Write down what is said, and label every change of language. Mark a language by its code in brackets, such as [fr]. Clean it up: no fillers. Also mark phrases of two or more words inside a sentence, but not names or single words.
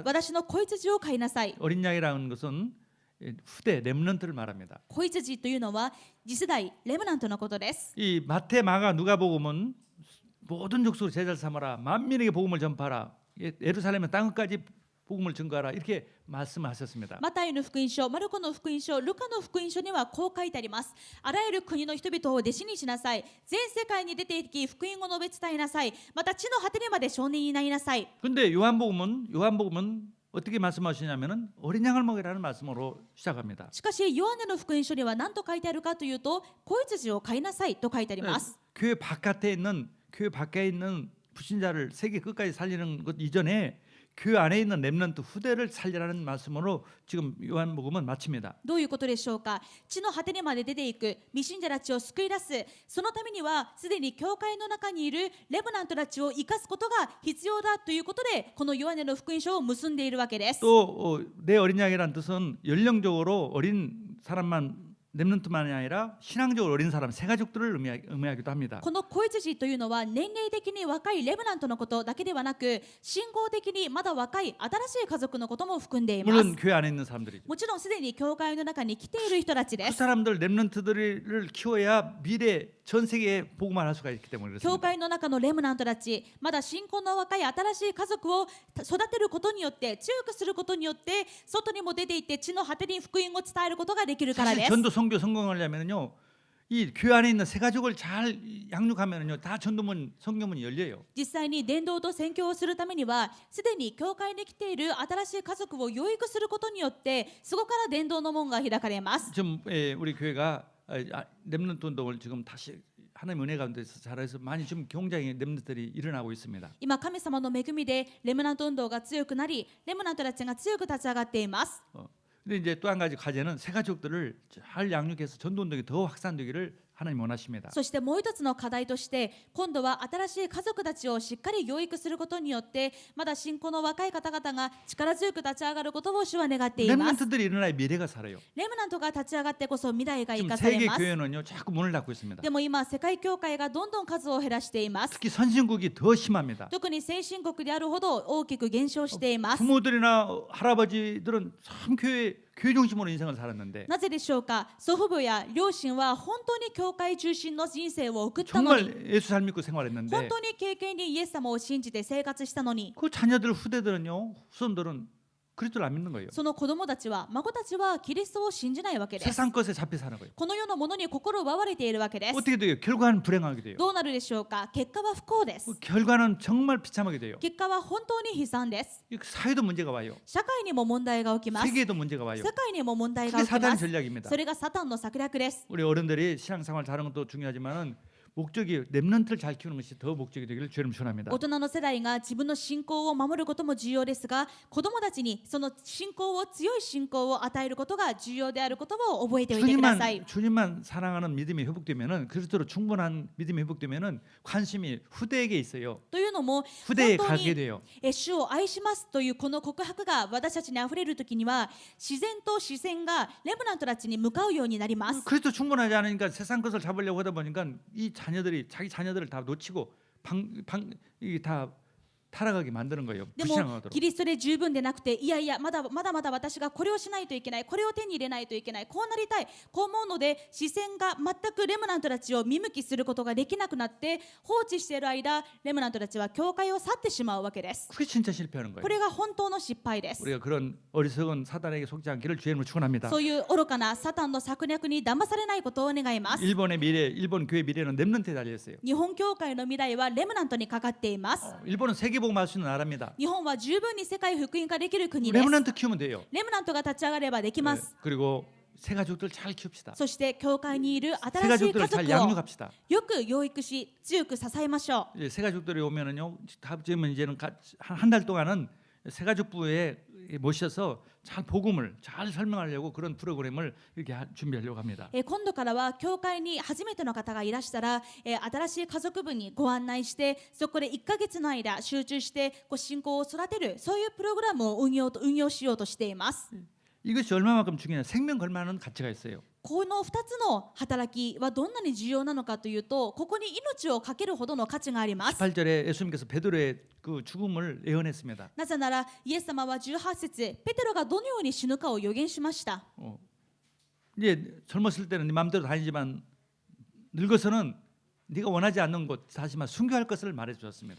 [ja] 私の子羊を飼いなさい。 [ko] 어린 양이라는 것은 후대 렘넌트를 말합니다. [ja] 子羊というのは次世代レムナントのことです。 [ko] 이 마태, 마가, 누가복음은 모든 족속을 제자를 삼아라. 만민에게 복음을 전파하라. 예루살렘의 땅끝까지 복음을 증거하라. 이렇게 말씀하셨습니다. [ja] マタイの福音書、マルコの福音書、ルカの福音書にはこう書いてあります。あらゆる国の人々を弟子にしなさい。全世界に出て行き福音を述べ伝えなさい。また地の果てにまで証人になりなさい。 [ko] 근데 요한복음은 어떻게 말씀하시냐면은 어린 양을 먹이라는 말씀으로 시작합니다. [ja] しかしヨハネの福音書には何と書いてあるかというと子羊を飼いなさいと書いてあります。 [ko] 교회 밖에 있는 불신자를 세계 끝까지 살리는 것 이전에 교회 안에 있는 렘넌트 후대를 살리라는 말씀으로 지금 요한복음은 마칩니다. [ja] どういうことでしょうか。地の果てにまで出ていく未信者たちを救い出すそのためにはすでに教会の中にいるレブナントたちを生かすことが必要だということでこのヨハネの福音書を結んでいるわけです。 [ko] 또 내 어린 양이라는 뜻은 연령적으로 어린 사람만 렘넌트만이 아니라 신앙적으로 어린 사람 세 가족들을 의미하기도 합니다. [ja] この子羊というのは年齢的に若いレブナントのことだけではなく信仰的にまだ若い新しい家族のことも含んでいます。 [ko] 물론 교회 안에 있는 사람들이죠. [ja] もちろんすでに教会の中に来ている人たちで [ko] 그 [ja] す。 [ko] 사람들 렘넌트들을 키워야 미래 전 세계에 복음을 할 수가 있기 때문에 [ja] 教 [ko] 그렇습니다. [ja] 会の中のレムナントたちまだ信仰の若い新しい家族を育てることによって強くすることによって外にも出ていって地の果てに福音を伝えることができるからで [ko] 사실 [ja] す。 [ko] 전도 선교 성공하려면요 이 교회 안에 있는 새 가족을 잘 양육하면요, 다 전도문 성교문이 열려요. [ja] 実際に伝道と宣教をするためにはすでに教会に来ている新しい家族を養育することによってそこから伝道の門が開かれます。 [ko] 좀 우리 교회가 렘넌트 운동을 지금 다시 하나님 은혜 가운데서 잘해서 많이 좀 굉장히 렘넌트들이 일어나고 있습니다. [ja] 今神様の恵みでレムナント運動が強くなりレムナントたちが強く立ち上がっています。 [ko] 근데 이제 또 한 가지 과제는 새 가족들을 잘 양육해서 전도 운동이 더 확산되기를 하나님 원하십니다. [ja] そしてもう一つの課題として今度は新しい家族たちをしっかり養育することによってまだ信仰の若い方々が力強く立ち上がることを主は願っています。 [ko] 렘넌트들이 일어나야 미래가 살아요. [ja] レムナントが立ち上がってこそ未来が生 [ko] 지금 [ja] かされ [ko] 세계 [ja] ます。 [ko] 교회는요 자꾸 문을 닫고 있습니다. [ja] でも今世界教会がどんどん数を減らしています。 [ko] 특히 선진국이 더 심합니다. [ja] 特に先進国であるほど大きく減少しています。 [ko] 부모들이나 할아버지들은 참 교회 중심으로 인생을 살았는데 [ja] なぜでしょうか。祖父母や両親は本当に教会中心の人生を送ったのに [ko] 정말 예수 잘 믿고 [ja] 本 [ko] 생활했는데 [ja] 当に経験にイエス様を信じて生活したのに [ko] 그 자녀들 후대들은요 후손들은 그리스도를 안 믿는 거예요. [ja] その子供たちは孫たちはキリストを信じないわけです。 [ko] 세상 것에 잡혀 사는 거예요. [ja] この世のものに心を奪われているわけです。 [ko] 어떻게 돼요? 결과는 불행하게 돼요. [ja] どうなるでしょうか。結果は不幸です。 [ko] 결과는 정말 비참하게 돼요. [ja] 結果は本当に悲惨です。 [ko] 사회도 문제가 와요. [ja] 社会にも問題が起きます。 [ko] 세계에도 문제가 와요. [ja] 世界にも問題が [ko] 그게 [ja] 起きま [ko] 사단의 [ja] す。 [ko] 전략입니다. [ja] それがサタンの策略です。 [ko] 우리 어른들이 신앙생활 잘하는 것도 중요하지만은 목적이 렘넌트를 잘 키우는 것이 더 목적이 되기를 주님 축원합니다. [ja] 大人の世代が自分の信仰を守ることも重要ですが子どもたちにその信仰を強い信仰を与えることが重要であることを覚えておいてください。 [ko] 주님만 사랑하는 믿음이 회복되면은 그리스도로 충분한 믿음이 회복되면은 관심이 후대에게 있어요. [ja] というのも [ko] 후대에 [ja] 本当 [ko] 가게 [ja] に [ko] 돼요. [ja] 主を愛しますというこの告白が私たちにあふれるときには自然と視線がレムナントたちに向かうようになります。 [ko] 그리스도 충분하지 않으니까 세상 것을 잡으려고 하다 보니까 이 자녀들이 자기 자녀들을 다 놓치고 이게 다 타락하게 만드는 거예요. [ja] でも [ko] 불신앙하도록. [ja] キリストで十分でなくていやいやまだまだ私がこれをしないといけないこれを手に入れないといけないこうなりたいこう思うので視線が全くレムナントたちを見向きすることができなくなって放置している間レムナントたちは教会を去ってしまうわけです。 [ko] 그게 진짜 실패하는 거예요. [ja] これが本当の失敗です。 [ko] 우리가 그런 어리석은 사단에게 속지 않기를 주님을 축원합니다. [ja] そういう愚かなサタンの策略に騙されないことを願います。 [ko] 일본의 미래, 일본 교회 미래는 렘넌트에 달려 있어요. [ja] 日本教会の未来はレムナントにかかっています。 [ko] 일본은 세계복음할 수 있는 나라입니다. [ja] 日本は十分に世界福音化できる国です。 [ko] 레몬한테 키우면 돼요. [ja] レムナントが立ち上がればできま [ko] 네. [ja] す。 [ko] 그리고 새 가족들 잘 키웁시다. [ja] そして教会にいる [ko] 새 [ja] 新しい家 [ko] 가족들을 잘 [ja] 族を [ko] 양육합시다. [ja] よく養育し強く支えましょう。 [ko] 이제 새 가족들이 오면은요, 다음주면 이제는 한 달 동안은 새 가족부에 모셔서 잘 복음을 잘 설명하려고 그런 프로그램을 이렇게 준비하려고 합니다. [ja] 今度からは教会に初めての方がいらしたら、新しい家族部にご案内してそこで1ヶ月の間集中して信仰を育てるそういうプログラムを運用しようとしています。 [ko] 이것이 얼마만큼 중요하냐? 생명 걸만한 가치가 있어요. [ja] この2つの働きはどんなに重要なのかというとここに命を懸けるほどの価値があります。 [ko] 18절에 예수님께서 베드로의 그 죽음을 예언했습니다. [ja] なぜならイエス様は18節ペテロがどのように死ぬかを予言しました。 [ko] 이제 젊었을 때는 네 마음대로 다니지만 늙어서는 네가 원하지 않는 곳 하지만 순교할 것을 말해 주셨습니다.